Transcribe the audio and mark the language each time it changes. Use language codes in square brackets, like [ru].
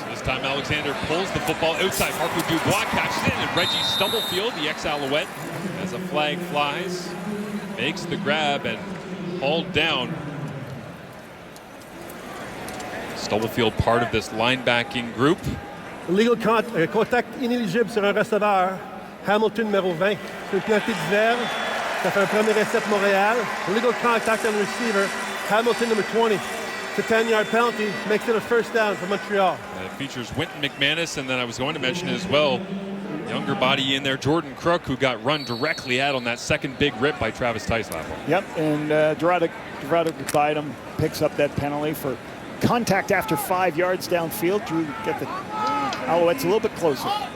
[en] This time Alexander pulls the football outside. Marco Dubois catches it, and Reggie Stubblefield, the ex-Alouette, as a flag flies, makes the grab and hauled down. Stubblefield part of this linebacking group. Illegal contact [fr] inéligible sur un receveur. Hamilton numéro 20. C'est une penalty de verge. Ça fait un premier essai pour Montréal. [en] Illegal contact on the receiver. Hamilton number 20. It's a 10-yard penalty. Makes it a first down for Montreal. It features Wynton McManus, and then I was going to mention as well, younger body in there, Jordan Crook, who got run directly at on that second big rip by Travis Tice last one. Yep, and Dorado Bidem picks up that penalty for contact after 5 yards downfield to get the Alouettes a little bit closer.